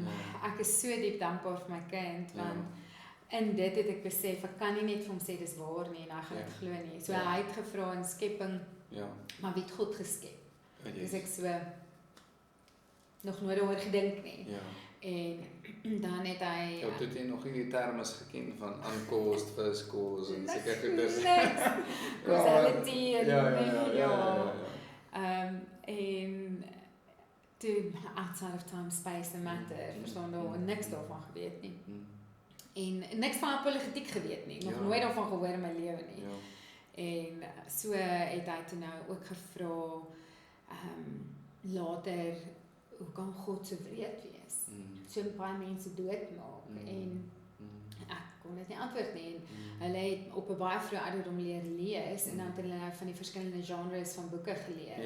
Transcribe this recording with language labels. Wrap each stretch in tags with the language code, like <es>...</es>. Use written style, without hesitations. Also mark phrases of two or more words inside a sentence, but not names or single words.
<af>Ek is so diep dankbaar vir my kind, want in dit het ek besef, ek kan nie net vir hom sê dis waar nie, en hy gaan dit glo nie. So hy het gevra in skepping, maar wie het God geskep? Dus ek so, nog nooit oor gedink nie. En dan het hy... toe het jy nog nie die termes geken van</af> <en>uncaused, first cause,</en> <af>en seker goeders.</af> <en>Causality,</en> <af>en toe</af> <en>outside of time, space and matter,</en> <af>verstaan daar niks daarvan geweet nie. En niks van apologetiek geweet nie, nog nooit daarvan gehoor in my lewe nie. En so het hy toe nou ook gevra, later, hoe kan God so wreed wees? So baie mense doodmaak, en ek kon dit nie antwoord nie, en hulle het op 'n baie vroeë ouderdom leer lees, en dan het hulle van die verskillende genres van boeke geleer.</af>